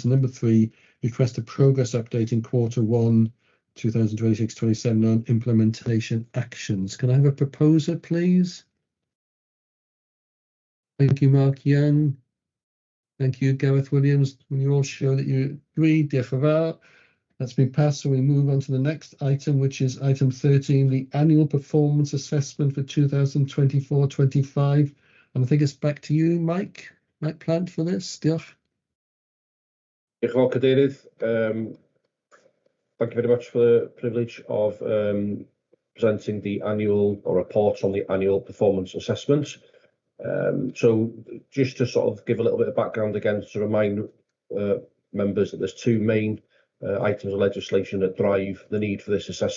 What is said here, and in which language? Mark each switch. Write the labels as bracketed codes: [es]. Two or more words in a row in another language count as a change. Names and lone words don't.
[en] Number 3, request a progress update in Q1 2026-27 on implementation actions. Can I have a proposer, please? Thank you, Mark Young. Thank you, Gareth Williams. When you all show that you agree, [cy] Diolch yn fawr. [en] That's been passed, so we move on to the next item, which is item 13, the annual performance assessment for 2024-25. And I think it's back to you, Mike Plant, for this. [cy] Diolch. Diolch yn fawr, Cadeirydd. [en] Thank you very much for the privilege of presenting the annual or report on the annual performance assessment. So just to sort of give a little bit of background again to remind members that there's two main items of legislation that drive the need for this assessment.